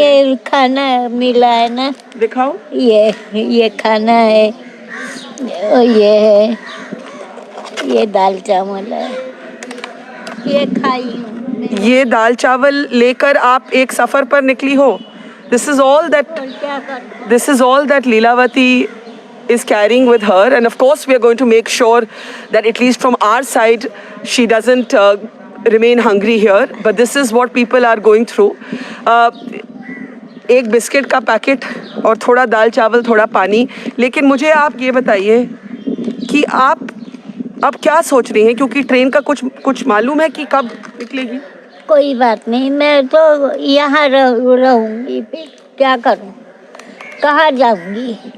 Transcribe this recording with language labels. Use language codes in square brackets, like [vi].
[hi] है? ये खाना मिला है ना, दिखाओ। ये खाना है, और ये है, ये दाल चावल है, ये खाई हूँ। ये दाल चावल लेकर आप एक सफर पर निकली हो? [en] This is all that Leelavati is carrying with her, and of course we are going to make sure that at least from our side she doesn't remain hungry here, but this is what people are going through. [hi] एक biscuit का packet और थोड़ा दाल चावल, थोड़ा पानी। लेकिन मुझे आप ये बताइए कि आप अब क्या सोच रही हैं, क्योंकि ट्रेन का कुछ मालूम है कि कब निकलेगी? कोई बात नहीं, मैं तो यहाँ रहूँगी, फिर क्या करूँ? कहाँ जाऊँगी?